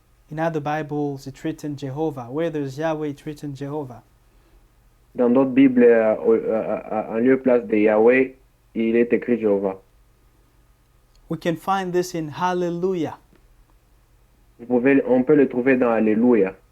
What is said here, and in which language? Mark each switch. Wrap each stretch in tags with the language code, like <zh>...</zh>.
<en>In other Bibles, it's written Jehovah. Where there's Yahweh, it's written Jehovah.</en> <fr>Dans d'autres Bibles, en lieu place de Yahweh, il est écrit Jéhovah.</fr> <en>We can find this in Hallelujah.</en> <fr>On peut le trouver dans Alléluia.</fr>